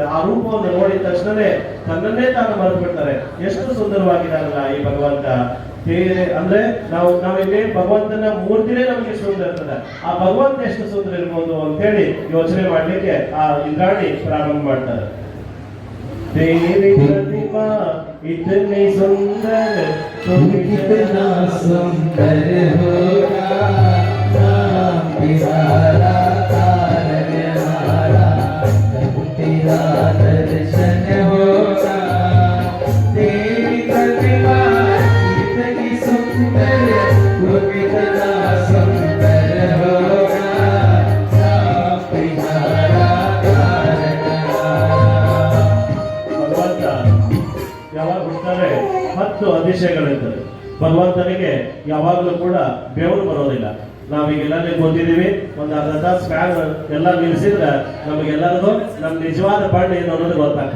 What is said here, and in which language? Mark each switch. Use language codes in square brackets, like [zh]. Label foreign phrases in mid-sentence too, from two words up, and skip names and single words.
[kn] ಆ ರೂಪವನ್ನು ನೋಡಿದ ತಕ್ಷಣವೇ ತನ್ನನ್ನೇ ತಾನು ಮರೆತು ಬಿಡ್ತಾರೆ. ಎಷ್ಟು ಸುಂದರವಾಗಿದ್ದಾರಲ್ಲ ಈ ಭಗವಂತ. ಅಂದ್ರೆ ನಾವಿಲ್ಲಿ ಭಗವಂತನ ಮೂರ್ತಿನೇ ನಮಗೆ ಸುಂದರ ಇರ್ತದೆ. ಆ ಭಗವಂತ ಎಷ್ಟು ಸುಂದರ ಇರ್ಬೋದು ಅಂತ ಹೇಳಿ ಯೋಚನೆ ಮಾಡ್ಲಿಕ್ಕೆ ಆ ಇಂದ್ರಾಣಿ ಪ್ರಾರಂಭ ಮಾಡ್ತಾರೆ. [hi] तेरी प्रतिमा इतनी सुंदर तुम कितना सुंदर होगा नाम प्यारा तारनहारा जब तेरा दर्शन होगा तेरी प्रतिमा इतनी सुंदर तुम कितना सुंदर होगा नाम प्यारा [kn] ಯಾವಾಗ ಹುಡ್ತಾರೆ 10 ಅತಿಶಯಗಳಿರ್ತದೆ. ಭಗವಂತನಿಗೆ ಯಾವಾಗಲೂ ಕೂಡ ಬೆವರು ಬರೋದಿಲ್ಲ. ನಾವೀಗೆಲ್ಲೇ ಕೂತಿದೀವಿ, ಒಂದು ಅರ್ಧ ತಾಸು ಫ್ಯಾನ್ ಎಲ್ಲ ನಿಲ್ಲಿಸಿದ್ರೆ ನಮಗೆಲ್ಲರಿಗೂ ನಮ್ಮ ನಿಜವಾದ ಬಣ್ಣ ಏನು ಅನ್ನೋದು ಗೊತ್ತಾಗ್ತದೆ.